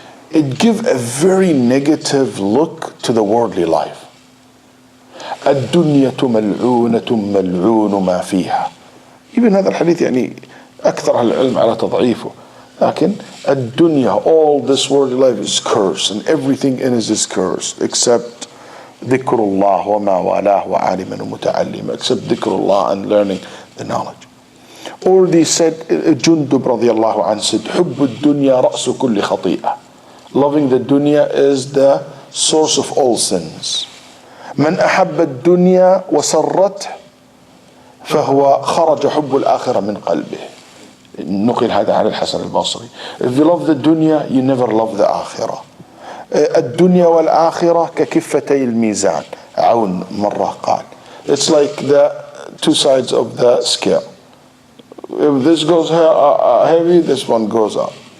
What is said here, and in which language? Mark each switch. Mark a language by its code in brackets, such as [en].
[en] It gives a very negative look to the worldly life. [ar] الدنيا ملعونة ملعون ما فيها. Even هذا الحديث أكثر العلم على تضعيفه. لكن الدنيا, [en] all this worldly life is cursed, and everything in it is cursed except [ar] ذكر الله وما والاه وعالما ومتعلما, [en] except ذكر Allah and learning the knowledge. Or they said, Jundub radiallahu anhu said, [ar] حب الدنيا رأس كل خطيئة. [en] Loving the dunya is the source of all sins. [ar] من أحب الدنيا وسرته فهو خرج حب الآخرة من قلبه. نقل هذا عن الحسن البصري. [en] If you love the dunya, you never love the akhirah. [ar] الدنيا والآخرة ككفتي الميزان. عون مرة قال. [en] It's like the two sides of the scale. If this goes heavy, this one goes up.